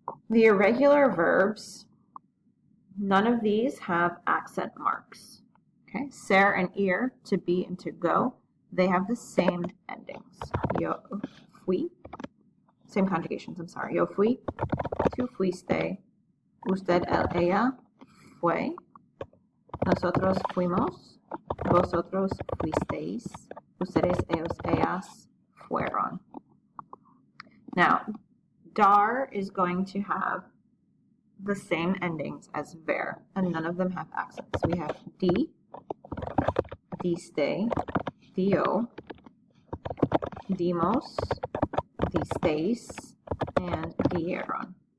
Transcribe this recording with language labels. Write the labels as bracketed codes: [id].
[en] The irregular verbs, none of these have accent marks. Okay, ser and ir, to be and to go, they have the same endings. [es] Yo fui, [en] same conjugations, I'm sorry. [es] Yo fui, tú fuiste, usted, él, ella, fue, nosotros fuimos, vosotros fuisteis, ustedes, ellos, ellas, fueron. [en] Now, dar is going to have the same endings as ver, and none of them have accents. We have [es] di, diste, dio, dimos, disteis, and dieron.